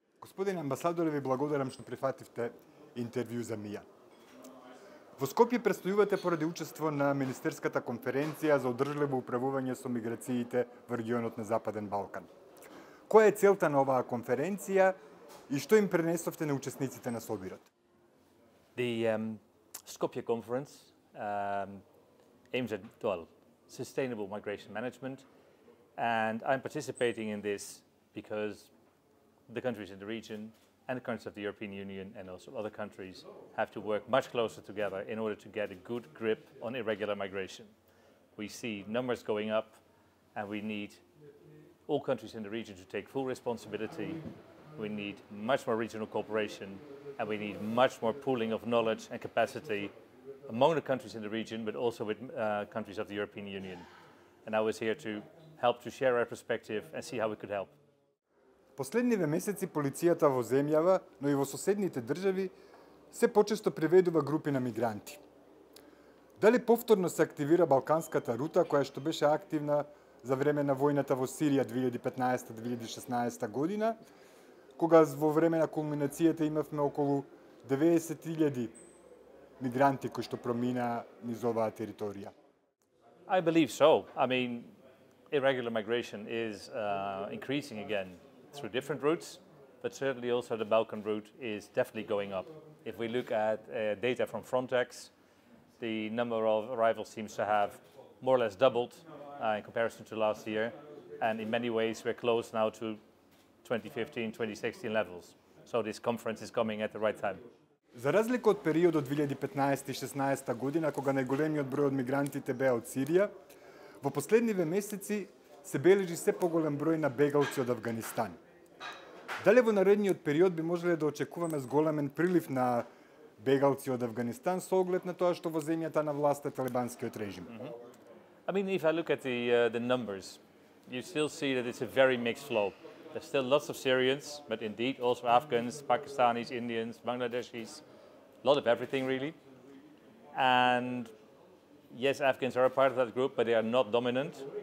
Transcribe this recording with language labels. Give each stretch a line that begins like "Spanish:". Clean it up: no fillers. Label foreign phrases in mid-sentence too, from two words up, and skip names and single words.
Macedonian: Господин амбасадоре, ви благодарам што прифативте интервју за МИА. Во Скопје престојувате поради учество на Министерската конференција за одржливо управување со миграциите во регионот на Западен Балкан. Која е целта на оваа конференција и што им пренесовте на учесниците на собирот?
English: The Skopje conference aims at, sustainable migration management, and I'm participating in this because the countries in the region and the countries of the European Union and also other countries have to work much closer together in order to get a good grip on irregular migration. We see numbers going up, and we need all countries in the region to take full responsibility. We need much more regional cooperation, and we need much more pooling of knowledge and capacity among the countries in the region, but also with countries of the European Union. And I was here to help to share our perspective and see how we could help.
Macedonian: Последниве месеци полицијата во земјава, но и во соседните држави, се почесто приведува групи на мигранти. Дали повторно се активира Балканската рута, која што беше активна за време на војната во Сирија 2015-2016 година, кога во време на кулминацијата имавме околу 90.000 мигранти кои што промина низ оваа територија?
English: I believe so. I mean, irregular migration is increasing again through different routes, but certainly also the Balkan route is definitely going up. If we look at data from Frontex, the number of arrivals seems to have more or less doubled in comparison to last year, and in many ways we're close now to 2015, 2016 levels. So this conference is coming at the right time.
Macedonian: За разлика од периодот 2015-16 година, кога најголемиот број од мигрантите беа од Сирија, во последниве месеци се бележи се поголем број на бегалци од Авганистан. Дали во наредниот период би можеле да очекуваме зголемен прилив на бегалци од Авганистан со оглед на тоа што во земјата на власт е талибанскиот режим?
English: I mean, if I look at the numbers, you still see that it's a very mixed flow. There's still lots of Syrians, but indeed also Afghans, Pakistanis, Indians, Bangladeshis, a lot of everything really. And yes, Afghans are a part of that group, but they are not dominant.